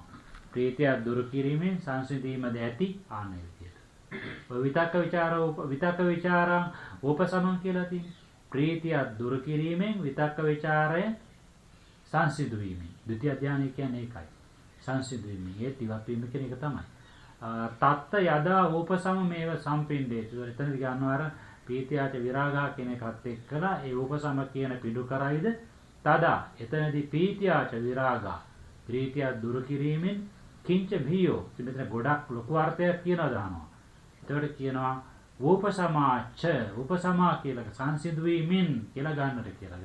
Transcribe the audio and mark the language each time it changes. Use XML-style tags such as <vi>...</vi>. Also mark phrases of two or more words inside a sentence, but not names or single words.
<si>ප්‍රීතිය දුරු කිරීමෙන් සංසිඳීමද ඇති ආන්නේ විදියට. ඔය</si> <pi>විතක්ක විචාරං උපසමං</pi> <si>කියලා තියෙනවා. ප්‍රීතිය දුරු කිරීමෙන් විතක්ක විචාරය සංසිඳු වීමෙන්. ද්විතිය ධානය කියන්නේ ඒකයි. සංසිඳු වීමෙන් ඒ ඉවත් වීම කියන එක තමයි.</si> <pi>තත්ත යදා උපසම මේව සම්පින්දේති.</pi> <si>එතනදි ගන්නවා අර</si> <pi>ප්‍රීතියාච විරාගා</pi> <si>කියන එකත් එක්කලා ඒ උපසම කියන පිඬු කරයිද තදා එතනදී</si> <pi>ප්‍රීතියාච විරාගා</pi> <si>ප්‍රීතිය දුරු කිරීමෙන්</si> <pi>කිංච භීයෝ.</pi> <si>මෙතන ගොඩක් ලොකු අර්ථයක් කියනවා දානවා. එතකොට කියනවා</si> <pi>උපසමාච උපසමා</pi> <si>කියලා සංසිඳු වීමෙන් කියලා ගන්නට කියලා.</si>